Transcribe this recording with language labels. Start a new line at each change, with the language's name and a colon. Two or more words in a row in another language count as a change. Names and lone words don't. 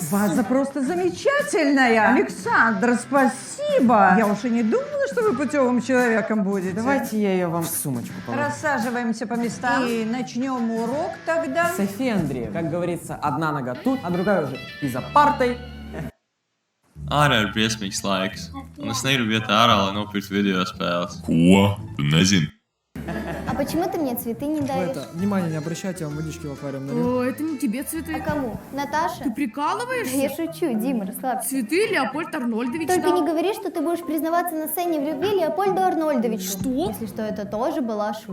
Russian: Ваза просто замечательная. Александр, спасибо. Я уж и не думала, что вы путевым человеком будете. Давайте я ее вам в сумочку положу. Рассаживаемся по местам и начнем урок тогда. Софья Андреевна, как говорится, одна нога тут, а другая уже и за партой.
Latvian: Ārā ir briesmīgs laiks, un es negribu iet ārā, lai nopirktu video spēles. Ko? Tu nezini?
Russian: А почему ты мне цветы не даешь? Внимание не обращайте, я вам водички в аквариум налью. О, это не тебе цветы. А кому? Наташа? Ты прикалываешься? Я шучу, Дима, расслабься. Цветы Леопольд Арнольдович Только дал. не говори, что ты будешь признаваться на сцене в любви Леопольду Арнольдовичу. Что? Если что, это тоже была шутка.